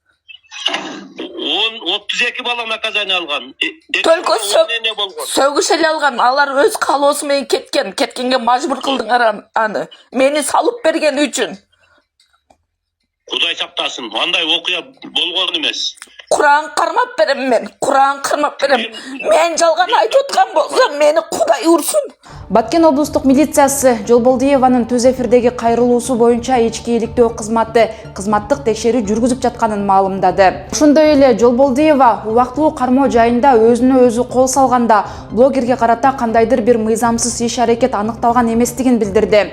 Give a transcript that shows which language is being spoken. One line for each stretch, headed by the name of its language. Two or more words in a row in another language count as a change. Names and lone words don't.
Kyrgyz: 32 бала наказание алган. Только сөгүш эле алган. Алар өз каалоосу менен кеткен. Кеткенге мажбур кылдыңар аны. Мени салып берген үчүн. Кудай сактасын. Андай окуя болгон эмес. Куран кармап берем мен. Куран кармап берем. Men жалган айтып аткан болсом, мени Кудай урсун. Баткен облустук милициясы Жолболдиеванын түз эфирдеги кайрылуусу боюнча ички иликтөө кызматтык текшерүү жүргүзүп жатканын маалымдады. Ошондой эле Жолболдиева убактылуу кармоо жайында өзүнө өзү кол салганда блогерге карата кандайдыр бир мыйзамсыз иш-аракет аныкталган эместигин билдирди.